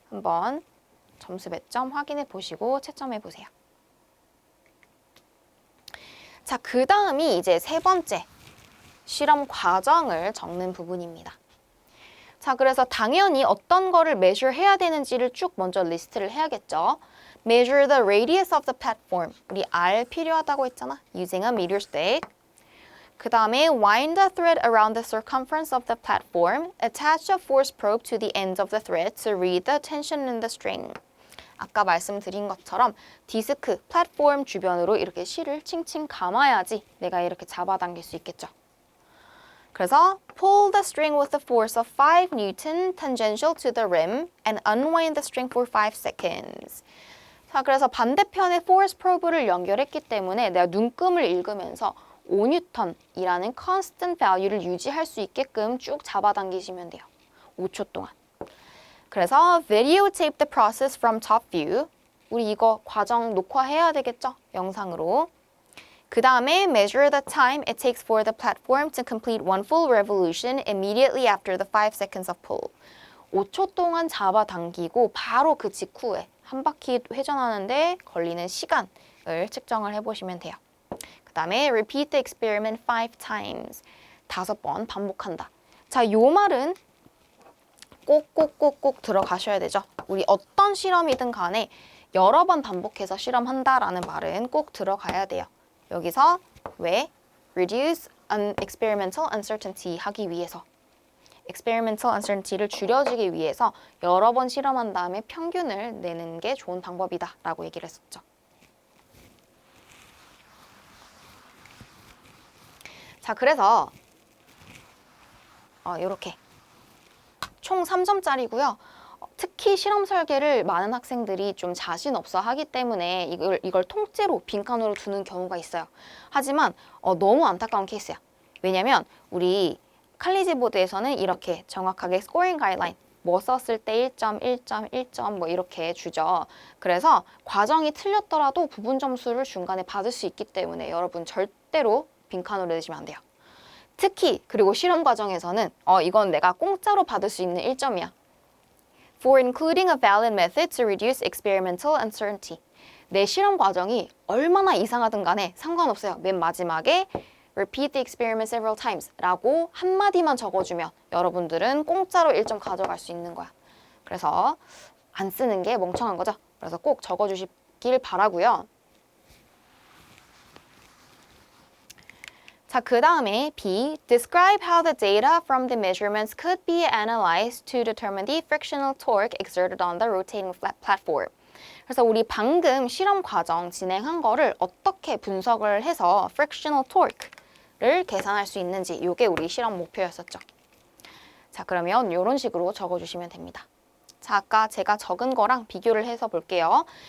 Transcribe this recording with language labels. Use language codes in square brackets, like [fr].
[ko] 한번 점수 배점 확인해 보시고 채점해 보세요. 자, 그 다음이 이제 세 번째 실험 과정을 적는 부분입니다. 자, 그래서 당연히 어떤 거를 measure 해야 되는지를 쭉 먼저 리스트를 해야겠죠. [en] Measure the radius of the platform. [ko] 우리 R 필요하다고 했잖아. [en] Using a meter stick. [ko] 그 다음에 [en] wind the thread around the circumference of the platform. Attach a force probe to the ends of the thread to read the tension in the string. [ko] 아까 말씀드린 것처럼 디스크, 플랫폼 주변으로 이렇게 실을 칭칭 감아야지 내가 이렇게 잡아당길 수 있겠죠. 그래서 [en] pull the string with the force of 5 Newton tangential to the rim and unwind the string for 5 seconds. [ko] 자, 그래서 반대편에 force probe를 연결했기 때문에 내가 눈금을 읽으면서 5N이라는 [en] constant value [ko] 를 유지할 수 있게끔 쭉 잡아당기시면 돼요. 5초 동안. 그래서 [en] videotape the process from top view. [ko] 우리 이거 과정 녹화해야 되겠죠? 영상으로. 그 다음에 [en] measure the time it takes for the platform to complete one full revolution immediately after the 5 seconds of pull. [ko] 5초 동안 잡아당기고 바로 그 직후에 한 바퀴 회전하는데 걸리는 시간을 측정을 해보시면 돼요. 그 다음에 [en] repeat the experiment 5 times. [ko] 5번 반복한다. 자, 요 말은 꼭 들어가셔야 되죠. 우리 어떤 실험이든 간에 여러 번 반복해서 실험한다라는 말은 꼭 들어가야 돼요. 여기서 왜? [en] reduce experimental uncertainty [ko] 하기 위해서. experimental uncertainty를 줄여주기 위해서 여러 번 실험한 다음에 평균을 내는 게 좋은 방법이다 라고 얘기를 했었죠. 자, 그래서 이렇게 총 3점짜리고요. 특히 실험 설계를 많은 학생들이 좀 자신 없어 하기 때문에 이걸 통째로 빈칸으로 두는 경우가 있어요. 하지만 너무 안타까운 케이스야. 왜냐면 우리 칼리지 보드에서는 이렇게 정확하게 스코링 가이드라인 뭐 썼을 때 1점, 1점, 1점 뭐 이렇게 주죠. 그래서 과정이 틀렸더라도 부분 점수를 중간에 받을 수 있기 때문에 여러분 절대로 빈칸으로 내시면 안 돼요. 특히 그리고 실험 과정에서는 이건 내가 공짜로 받을 수 있는 1점이야. [en] For including a valid method to reduce experimental uncertainty. [ko] 내 실험 과정이 얼마나 이상하든 간에 상관없어요. 맨 마지막에 [en] repeat the experiment several times [ko] 라고 한마디만 적어주면 여러분들은 공짜로 1점 가져갈 수 있는 거야. 그래서 안 쓰는 게 멍청한 거죠. 그래서 꼭 적어주시길 바라고요. 자, 그 다음에 B. [en] Describe how the data from the measurements could be analyzed to determine the frictional torque exerted on the rotating platform. [ko] 그래서 우리 방금 실험 과정 진행한 거를 어떻게 분석을 해서 frictional torque를 계산할 수 있는지 이게 우리 실험 목표였었죠. 자, 그러면 이런 식으로 적어주시면 됩니다. 자, 아까 제가 적은 거랑 비교를 해서 볼게요.